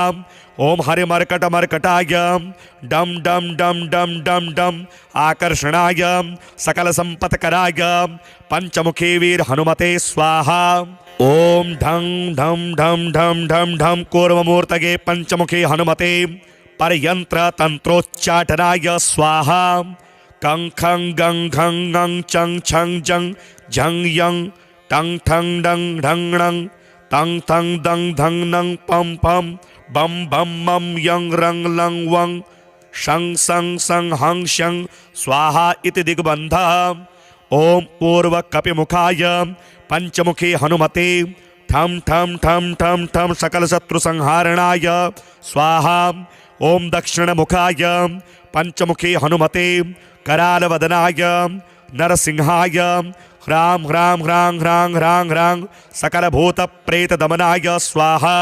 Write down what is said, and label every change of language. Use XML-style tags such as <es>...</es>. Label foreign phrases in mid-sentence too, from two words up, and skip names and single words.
<sa>ओम हरिमर्कटमर्कटाय डम डम डम डम डम डम आकर्षणाय सकलसम्पत्कराय पंचमुखे वीर हनुमते स्वाहा। ओम ढं ढं ढं ढं ढं ढं कूर्ममूर्तये पंचमुखे हनुमते परयंत्र तंत्रोच्चाटनाय स्वाहा। कं खं गं घं ङं चं छं जं झं यं टं ठं डं ढं णं तं थं दं धं नं पं पं बम बम मम यं रं लं वं शं सं सं हं शं स्वाहा इति दिग्बन्धः। ओम पूर्वकपिमुखाय पंचमुखे हनुमते ठं ठं ठं ठं ठं सकलशत्रुसंहारणाय स्वाहा। ओम दक्षिणमुखाय पंचमुखे हनुमते करालवदनाय नरसिंहाय ह्रां ह्रां ह्रां ह्रां ह्रां ह्रां सकलभूतप्रेतदमनाय स्वाहा।</sa>